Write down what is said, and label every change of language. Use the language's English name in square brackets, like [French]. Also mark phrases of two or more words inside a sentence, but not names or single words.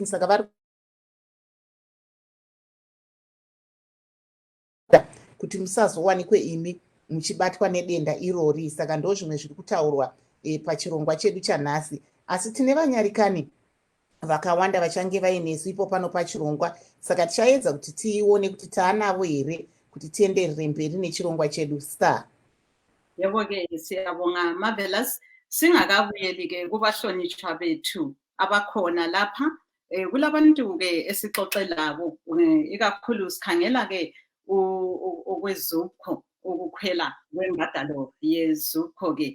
[Shona] Saka vari kuti musazowanikwe imi muchibatwa nedenda irori. Saka ndo zvimwe zviri kutaurwa pachirongwa chedu chanhasi, asi tine vanyarikani vakawanda vachange vainesu ipo pano pachirongwa, saka tichaedza kuti tiione kuti taanavo here kuti tienderere mberi nechirongwa chedu. Star. [North Ndebele] Yebo-ke siyabonga Marvelous. Singakabuyeli-ke kubahlonishwa bethu abakhona lapha. Kulabantu-ke esixoxe labo, ikakhulu sikhangela-ke okwezupho, ukukhwela kwembadalo yezupho-ke.